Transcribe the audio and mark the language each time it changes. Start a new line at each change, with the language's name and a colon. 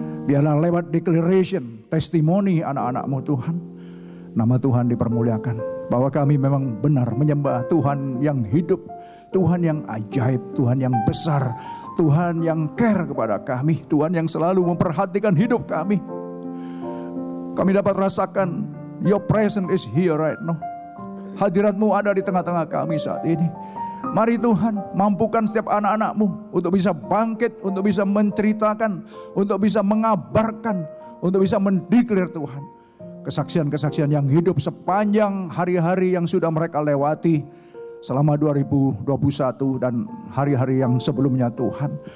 Indonesian: Biarlah lewat declaration, testimoni anak-anak-Mu Tuhan, nama Tuhan dipermuliakan. Bahwa kami memang benar menyembah Tuhan yang hidup, Tuhan yang ajaib, Tuhan yang besar, Tuhan yang care kepada kami, Tuhan yang selalu memperhatikan hidup kami. Kami dapat rasakan
English: Your presence is here right now.
Indonesian: Hadirat-Mu ada di tengah-tengah kami saat ini. Mari Tuhan, mampukan setiap anak-anak-Mu untuk bisa bangkit, untuk bisa menceritakan, untuk bisa mengabarkan, untuk bisa mendeklar Tuhan kesaksian-kesaksian yang hidup sepanjang hari-hari yang sudah mereka lewati selama 2021 dan hari-hari yang sebelumnya Tuhan.